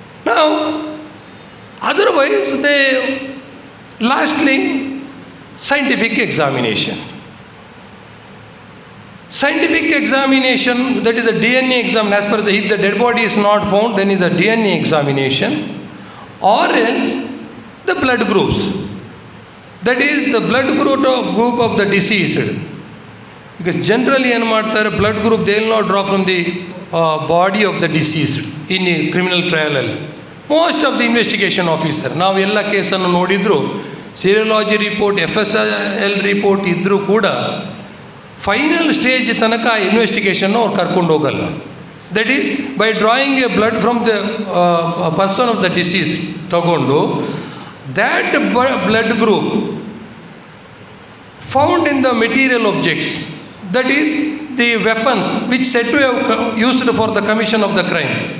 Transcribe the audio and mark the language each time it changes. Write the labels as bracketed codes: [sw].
[kn] ನಾವು [en] Otherwise they lastly scientific examination. Scientific examination, that is a DNA exam, as per the, if the dead body is not found, then is a DNA examination, or else the blood groups, that is the blood group of the deceased. Because generally [kn] ಏನು ಮಾಡ್ತಾರೆ, [en] blood group they will not draw from the body of the deceased in a criminal trial. Most of the investigation officer, [kn] ನಾವು ಎಲ್ಲ ಕೇಸನ್ನು ನೋಡಿದ್ರು, ಸೀರಿಯಾಲಜಿ report, FSL report ಇದ್ದರೂ ಕೂಡ final stage ತನಕ ಇನ್ವೆಸ್ಟಿಗೇಷನ್ನು ಅವ್ರು ಕರ್ಕೊಂಡು ಹೋಗಲ್ಲ. [en] that is by drawing a blood from the person of the deceased [kn] ತಗೊಂಡು, [en] that blood group found in the material objects, that is the weapons which set to have used for the commission of the crime,